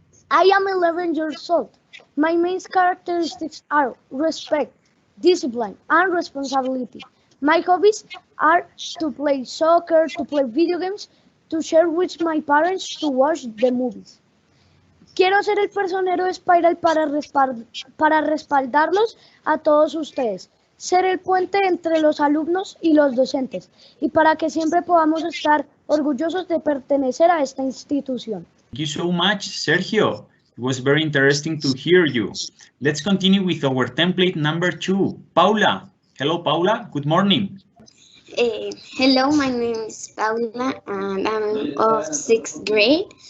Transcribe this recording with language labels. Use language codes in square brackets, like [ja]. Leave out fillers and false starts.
[en] I am 11 years old. My main characteristics are respect, discipline, and responsibility. My hobbies are to play soccer, to play video games, to share with my parents, to watch the movies. [es] Quiero ser el personero de Spiral para respaldarlos a todos ustedes, ser el puente entre los alumnos y los docentes, y para que siempre podamos estar orgullosos de pertenecer a esta institución. [en] Thank you so much, Sergio. It was very interesting to hear you. Let's continue with our template number 2, Paula. Hello, Paula. Good morning. Hello, my name is Paula, and I'm of 6th grade.